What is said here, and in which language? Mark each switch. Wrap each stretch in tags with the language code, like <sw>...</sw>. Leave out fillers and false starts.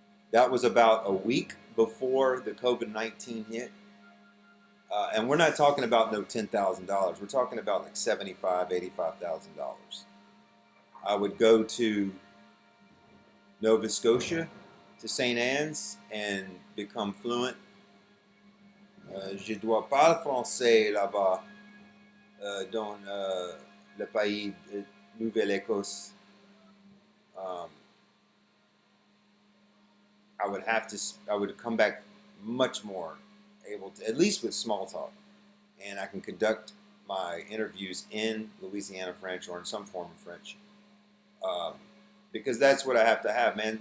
<en>That was about a week before the COVID-19 hit. And we're not talking about no $10,000. We're talking about like $75,000, $85,000. I would go to Nova Scotia, to St. Anne's, and become fluent.</en> <fr>Je dois parler français là-bas, dans le pays de Nouvelle-Écosse.</fr> <en>Um, I would come back much more able to, at least with small talk, and I can conduct my interviews in Louisiana French or in some form of French, um, because that's what I have to have, man.</en>